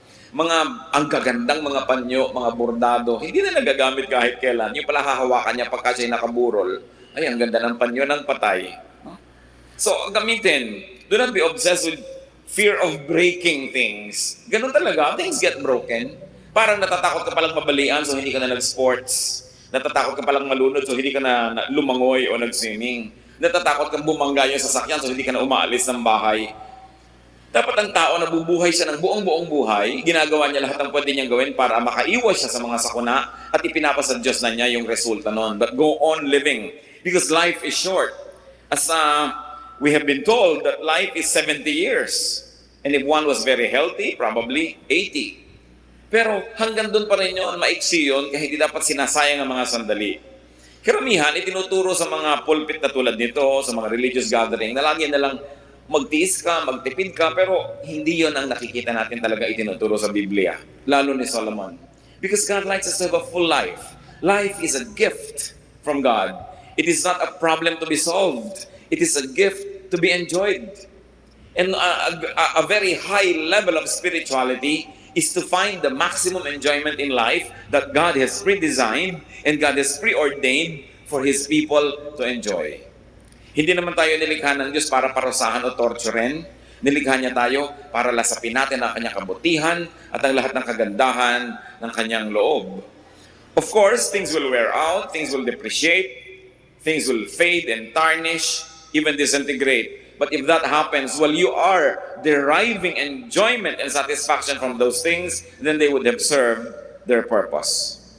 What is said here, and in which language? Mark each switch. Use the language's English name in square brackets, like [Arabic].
[Filipino] Ang gagandang mga panyo, mga bordado, hindi na nagagamit kahit kailan. Yung pala hahawakan niya pagka siya'y nakaburol, ay, ang ganda ng panyo ng patay. So, gamitin. [English] Do not be obsessed with fear of breaking things. [Filipino] Ganun talaga, [English] things get broken. [Filipino] Parang natatakot ka palang mabalian, so hindi ka na nag-sports. Natatakot ka palang malunod, so hindi ka na lumangoy o nag-swimming. Natatakot kang bumangga yung sasakyan, so hindi ka na umaalis ng bahay. Dapat ang tao na bubuhay siya ng buong buhay, ginagawa niya lahat ng pwede niyang gawin para makaiwas siya sa mga sakuna at ipinapasa Diyos na niya yung resulta nun. [English] But go on living because life is short. As we have been told that life is 70 years. And if one was very healthy, probably 80. [Filipino] Pero hanggang doon pa rin yun, maiksi yun, kaya hindi dapat sinasayang ang mga sandali. Karamihan, itinuturo sa mga pulpit na tulad nito, sa mga religious gathering, na lagi na lang magtiis ka, magtipid ka, pero hindi yon ang nakikita natin talaga itinuturo sa Biblia, lalo ni Solomon. [English] Because God likes us to have a full life. Life is a gift from God. It is not a problem to be solved. It is a gift to be enjoyed. And a very high level of spirituality is to find the maximum enjoyment in life that God has pre-designed and God has preordained for His people to enjoy. [Filipino] Hindi naman tayo nilikha ng Diyos para parusahan o torturen. Nilikha niya tayo para lasapin natin ang kanyang kabutihan at ang lahat ng kagandahan ng kanyang loob. [English] Of course, things will wear out, things will depreciate, things will fade and tarnish, even disintegrate. But if that happens, while you are deriving enjoyment and satisfaction from those things, then they would have served their purpose.